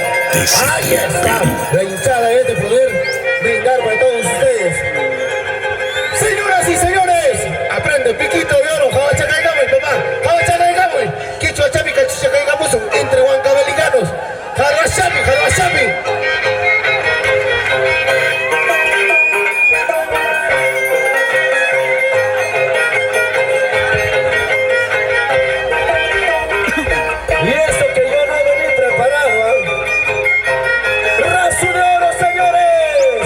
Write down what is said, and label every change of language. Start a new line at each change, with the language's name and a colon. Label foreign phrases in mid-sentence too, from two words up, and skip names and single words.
Spanish: Ahí está, la hinchada es de poder brindar para todos ustedes. Señoras y señores, aprende piquito de oro, jabachacaigamos, papá, jabachacaigamos, quicho achapi, cachichacaigamos, entre huancabelicanos, jalbachapi, jalbachapi. Y eso que yo no vení preparado, ¿eh? ¡Raso de oro, señores!